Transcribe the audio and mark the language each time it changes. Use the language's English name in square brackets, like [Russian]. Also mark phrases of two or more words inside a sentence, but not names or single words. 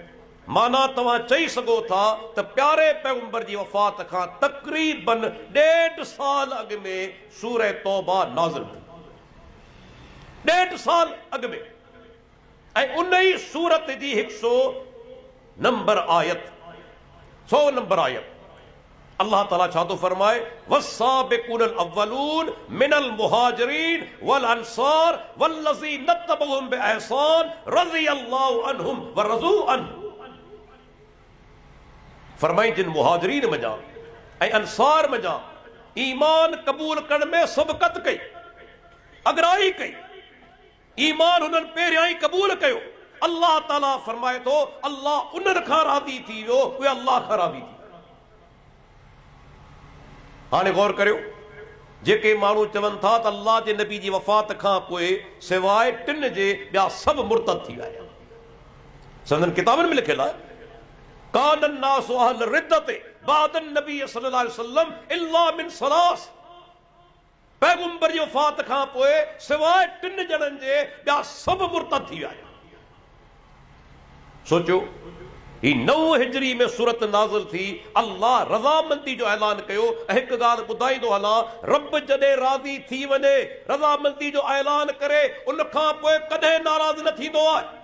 [Sindhi] माना तव्हां चई सघो था त प्यारे पैगंबर जी वफ़ात खां तक़रीबन 1.5 साल अॻु में सूरह तौबा नाज़िल थी। 1.5 साल अॻु में। ऐं उन ई सूरत जी 100 नंबर आयत 100 नंबर आयत अल्लाह ताला छा थो फरमाए [Arabic] والسابقون الأولون من المهاجرين والأنصار والذين اتبعوهم بإحسان رضي الله عنهم ورضوا عنه. [Sindhi] फरमाई जिन मुहाजिरीन मजा ऐं अंसार मजा ईमान कबूल करण में सबक़त कई, अगराई कई, ईमान उन्हनि पहिरियां ई कबूल कयो। अल्लाह ताला फरमाए थो अल्लाह उन्हनि खां राज़ी थी वियो, उहे अल्लाह खां राज़ी थी। हाणे गौर करियो, जेके माण्हू चवनि था त अल्लाह जे नबी जी वफ़ात खां पोइ सवाइ 3 जे ॿिया सभु मुर्तद थी विया। संदन किताबनि में लिखियलु आहे [Arabic] كان الناس أهل ردة بعد النبي صلى الله عليه وسلم إلا من ثلاث. [Sindhi] पैगंबर जी वफ़ात खां पोइ सवाइ 3 ॼणनि जे ॿिया सभु मुर्तद थी विया। सोचो ही 9 हिजरी में सूरत नाज़िल थी। अल्लाह रज़ामंदी जो ऐलान कयो। हिकु ॻाल्हि ॿुधाईंदो हलां, रब जॾहिं राज़ी थी वञे रज़ामंदी जो ऐलान करे उन खां पोइ कॾहिं नाराज़ न थींदो आहे।